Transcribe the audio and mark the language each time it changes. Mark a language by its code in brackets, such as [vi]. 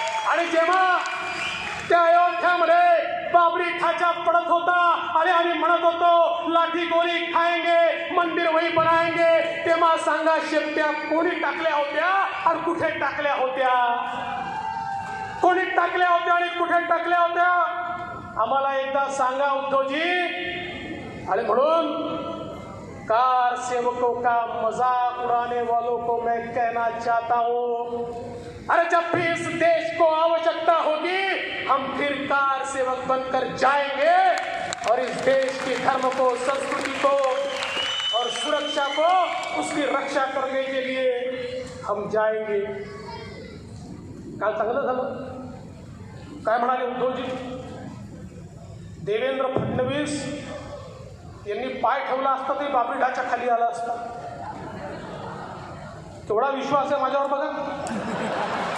[mr] आणि जेव्हा त्या अयोध्यामध्ये बाबरी ढाचा पडत होता आणि आम्ही म्हणत होतो [hi] लाठी गोली खाएंगे, मंदिर वही बनाएंगे, [mr] तेव्हा सांगा शेपट्या कोणी टाकल्या होत्या आणि कुठे टाकल्या होत्या? कोणी टाकल्या होत्या आणि कुठे टाकल्या होत्या? आम्हाला एकदा सांगा उद्धवजी। आणि म्हणून [hi] कार सेवकों का मजाक उड़ाने वालों को मैं कहना चाहता हूँ, अरे जब भी इस देश को आवश्यकता होगी, हम फिर कार सेवक बनकर जाएंगे और इस देश के धर्म को, संस्कृति को और सुरक्षा को, उसकी रक्षा करने के लिए हम जाएंगे। [mr] काल चांगलं झालं, काय म्हणाले उद्धवजी? देवेंद्र फडणवीस यांनी पाय ठेवला असता तरी बाबरी ढाच्या खाली आला असता। केवढा विश्वास आहे माझ्यावर बघा।